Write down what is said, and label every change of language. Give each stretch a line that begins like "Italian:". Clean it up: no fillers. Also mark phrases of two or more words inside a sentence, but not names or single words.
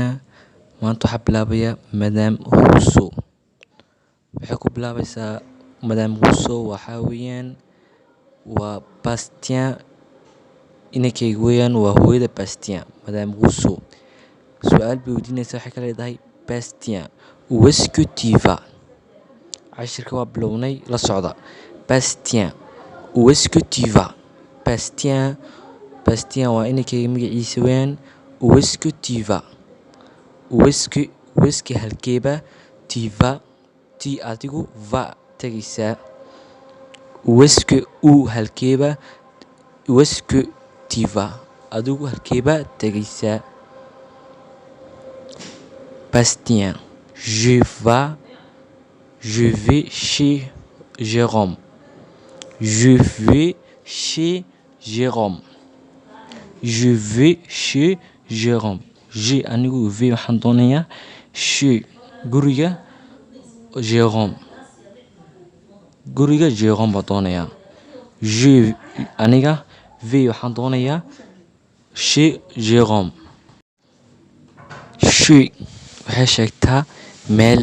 Somali: Maanta waxaa bilaabaya Madame Rousseau. Waxay ku bilaabaysaa Madame Rousseau waxaa weeyaan waa Bastien inankeyga weeyaan, waa hooyada Bastien. Madame Rousseau su'aal bay weydiinaysaa, waxay ka leedahay Bastien,
French: où est-ce que tu vas?
Somali: Cashirka waa bilownay, la socda.
French: Bastien, où est-ce que tu vas?
Somali: Bastien waa inankeyga magaciisa weeyaan.
French: Où est-ce que tu vas? Où est-ce que halkeeba? Tu vas, tu
Somali: adigu va tegaysaa.
French: Où est-ce que halkeeba? Où est-ce que tu vas?
Somali: Adigu halkeeba tegaysaa.
French: Bastien, je vais chez Jérôme. Je vais chez Jérôme. Je vais chez Jérôme.
Somali: Je anigu vais waxaan doonayaa chez guriga Jérôme. Guriga Jérôme baan doonayaa. Je aniga vais waxaan doonayaa chez Jérôme. Chez waxay sheegtaa meel.